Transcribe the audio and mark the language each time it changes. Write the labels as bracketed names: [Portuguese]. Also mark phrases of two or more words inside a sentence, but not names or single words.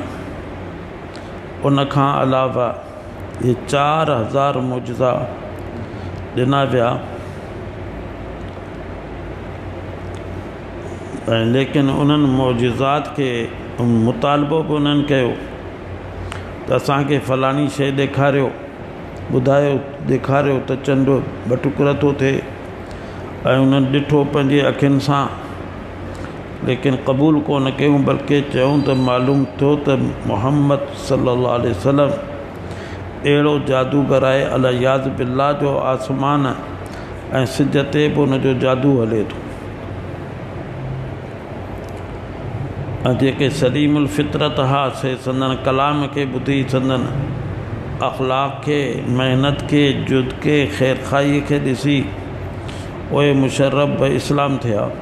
[Sindhi] उन खां अलावा ये 4000 मौजिज़ा ॾिना विया, ऐं लेकिन उन्हनि मौजिज़ात खे मुतालबो बि उन्हनि कयो त असांखे फलाणी शइ ॾेखारियो, ॿुधायो, ॾेखारियो त चंड बटुकर थो थिए, ऐं उन्हनि ॾिठो पंहिंजे अखियुनि सां, लेकिन क़बूल कोन कयूं, बल्कि चयूं त मालूम थियो त मुहम्मद [Arabic] صلى الله عليه وسلم [Sindhi] अहिड़ो जादूगर आहे [Arabic] العياذ بالله [Sindhi] जो आसमान ऐं सिज ते बि उनजो जादू हले थो। ऐं जेके सलीमुल फितरत हा, से संदन कलाम खे ॿुधी, संदन अख़लाक़ खे, महिनत खे, जुद खे, ख़ैरखाईअ खे ॾिसी उहे मुशर्रफ ब इस्लाम थिया।